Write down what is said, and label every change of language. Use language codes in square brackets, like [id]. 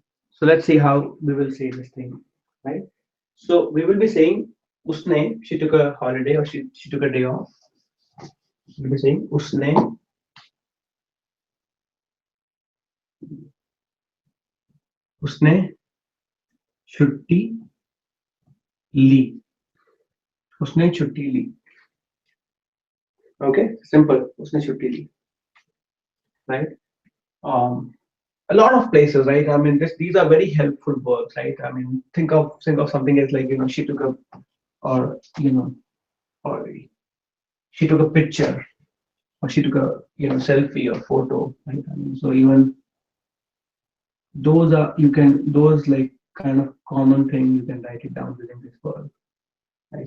[en] So let's see how we will say this thing, right? So we will be saying usne, she took a holiday or she took a day off. We'll be saying [hi] usne उसने छुट्टी ली. उसने छुट्टी ली. [en] Okay, simple. [hi] उसने छुट्टी ली, right? [en] Um, a lot of places, right? I mean, these are very helpful verbs, right? I mean, think of something as like she took a, or or she took a picture, or she took a selfie or photo, right? I mean, so even those are, you can, those like kind of common thing, you can write it down within this verb, right?